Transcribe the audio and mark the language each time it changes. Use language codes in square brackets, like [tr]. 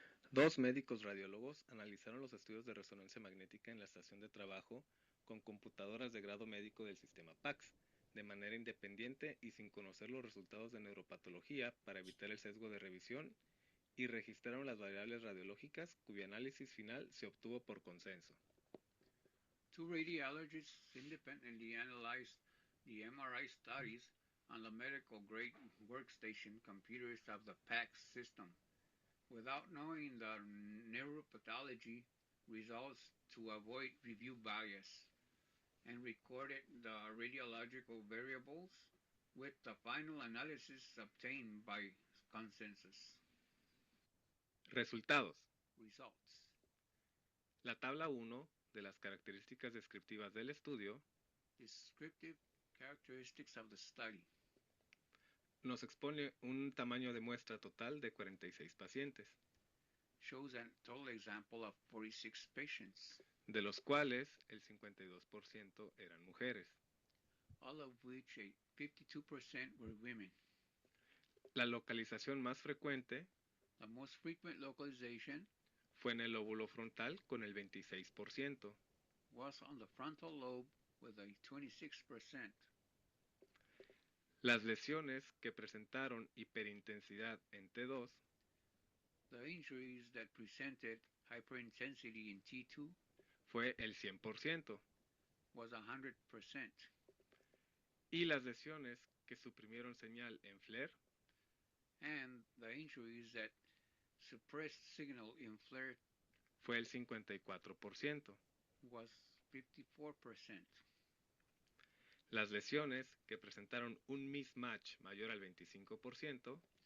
[es] Dos médicos radiólogos analizaron los estudios de resonancia magnética en la estación de trabajo con computadoras de grado médico del sistema PACS, de manera independiente y sin conocer los resultados de neuropatología para evitar el sesgo de revisión, y registraron las variables radiológicas cuyo análisis final se obtuvo por consenso. [en] Two radiologists independently analyzed the MRI studies on the medical grade workstation computers of the PACS system without knowing the neuropathology results to avoid review bias, and recorded the radiological variables with the final analysis obtained by consensus. [es] Resultados. [en] Results. [es] La tabla 1 de las características descriptivas del estudio [en] Descriptive characteristics of the study [es] nos expone un tamaño de muestra total de 46 pacientes, [en] shows a total example of 46 patients, [es] de los cuales el 52% eran mujeres. [en] all of which a 52% were women. [es] La localización más frecuente [en] The most frequent localization [es] fue en el lóbulo frontal con el 26%. [en] Was on the frontal lobe with a 26%. [es] Las lesiones que presentaron hiperintensidad en T2 [en] The injuries that presented hyperintensity in T2 [es] fue el 100%. [en] was 100%. [es] Y las lesiones que suprimieron señal en FLAIR [en] And the injuries that suppressed signal in FLAIR [es] fue el 54%. [en] was 54%. [es] Las lesiones que presentaron un mismatch mayor al 25%